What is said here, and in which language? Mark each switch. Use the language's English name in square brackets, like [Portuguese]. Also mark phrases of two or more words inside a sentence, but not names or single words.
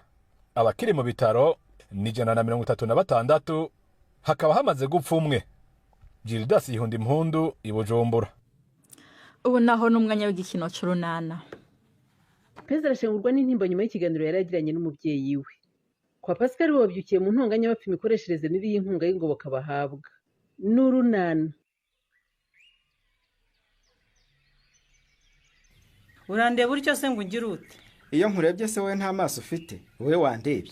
[Rundi] Abakiri mu bitaro ni 136, hakaba hamaze gupfa umwe. Gildas Hundimpundu, i Bujumbura. Ubu naho n'umwanya w'igikino c'urunana. Perezida arashengurwa n'intimba nyuma y'ikiganiro yaragiranye n'umuvyeyi we. Kwa Pascal babyukiye mu ntonganya bapfa imikoreshereze mibi y'inkunga y'ingoboka bahabwa. N'urunana. Urandeba uryo se ngo ungire ute? Iyo nkurebye se wowe nta maso ufite, wowe wandebye.